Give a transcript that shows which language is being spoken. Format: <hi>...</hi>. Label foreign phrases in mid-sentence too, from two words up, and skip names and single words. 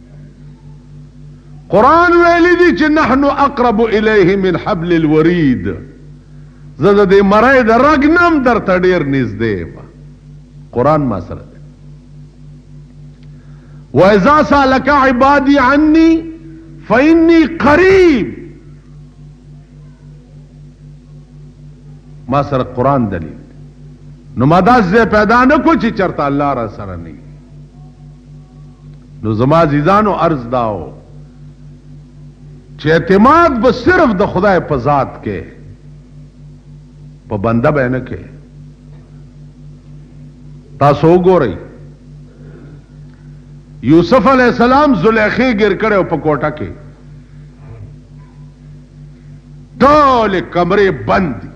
<ps>قرآن ویلی دی چې</ps> <ar>نحن اقرب الیه من حبل الورید</ar> <ps>زه د دې مرۍ د رګ نم درته ډېر نږدې یم قرآن ما سره دی</ps> <ar>واذا سالک عبادی عنی فانی قریب</ar> <ps>ما سره قرآن دلیل نو ما داسې ځای پیدا نه کو چې چېرته الله را سره نه نو زما عزیزانو عرض داو چې اعتماد به صرف د خدای په ذات کې په بنده به نه کې تاسو وګورئ یوسف</ps> <ar>علیہ السلام</ar> <ps>زلیخی ګر کړو په کوټه کې ټول کمرې بند</ps>